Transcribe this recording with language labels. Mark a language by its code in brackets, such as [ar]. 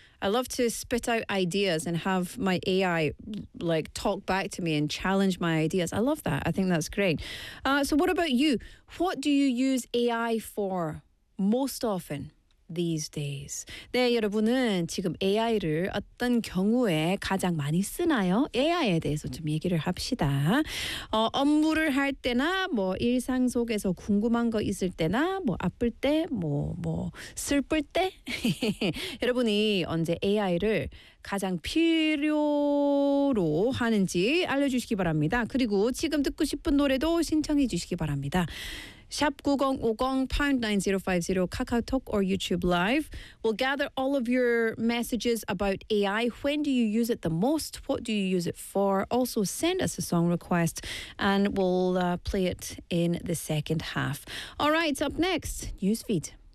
[en] I love to spit out ideas and have my AI like talk back to me and challenge my ideas. I love that. I think that's great. So what about you? What do you use AI for most often these days? [ko] 네, 여러분은 지금 AI를 어떤 경우에 가장 많이 쓰나요? AI에 대해서 좀 얘기를 합시다. 업무를 할 때나 뭐 일상 속에서 궁금한 거 있을 때나 뭐 아플 때, 뭐 슬플 때 여러분이 언제 AI를 가장 필요로 하는지 알려주시기 바랍니다. 그리고 지금 듣고 싶은 노래도 신청해 주시기 바랍니다. 샵 9050 #9050 카카오톡 or YouTube Live. [en] We'll gather all of your messages about AI. When do you use it the most? What do you use it for? Also send us a song request and we'll play it in the second half. All right, up next, newsfeed.